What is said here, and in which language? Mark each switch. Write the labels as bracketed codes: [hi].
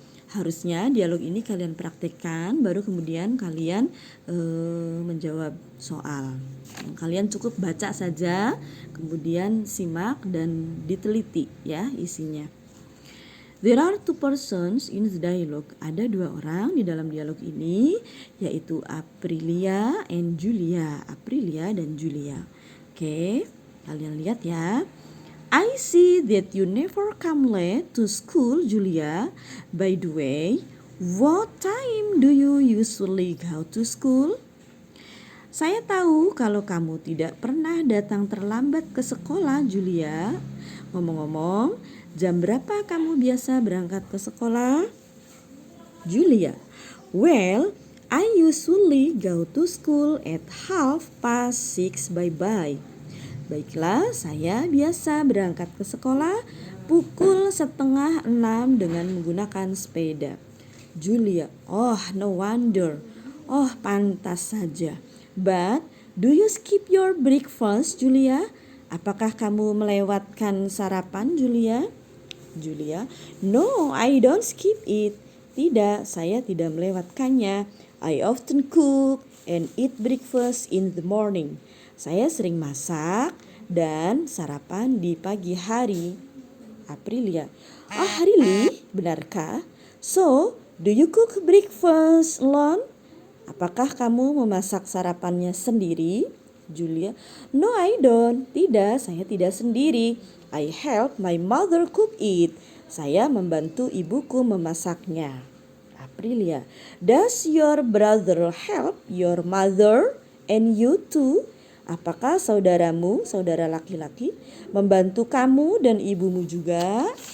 [id] Harusnya dialog ini kalian praktekkan, baru kemudian kalian menjawab soal. Kalian cukup baca saja, kemudian simak dan diteliti ya isinya. [en] There are two persons in the dialogue. [id] Ada dua orang di dalam dialog ini, yaitu Aprilia and Julia. Aprilia dan Julia. Oke, kalian lihat ya. [en] I see that you never come late to school, Julia. By the way, what time do you usually go to school? [id] Saya tahu kalau kamu tidak pernah datang terlambat ke sekolah, Julia. Ngomong-ngomong, jam berapa kamu biasa berangkat ke sekolah? [en] Julia, well, I usually go to school at 6:30. Bye-bye. [id] Baiklah, saya biasa berangkat ke sekolah pukul 5:30 dengan menggunakan sepeda. [en] Julia, oh no wonder. [id] Oh pantas saja. [en] But do you skip your breakfast, Julia? [id] Apakah kamu melewatkan sarapan, Julia? Julia, [en] no, I don't skip it. [id] Tidak, saya tidak melewatkannya. [en] I often cook and eat breakfast in the morning. [id] Saya sering masak dan sarapan di pagi hari. [en] Aprilia, oh really? [id] Benarkah? [en] So, do you cook breakfast alone? [id] Apakah kamu memasak sarapannya sendiri? Julia, [en] no I don't. [id] Tidak, saya tidak sendiri. [en] I help my mother cook it. [id] Saya membantu ibuku memasaknya. [en] Aprilia, does your brother help your mother and you too? [id] Apakah saudaramu, saudara laki-laki, membantu kamu dan ibumu juga?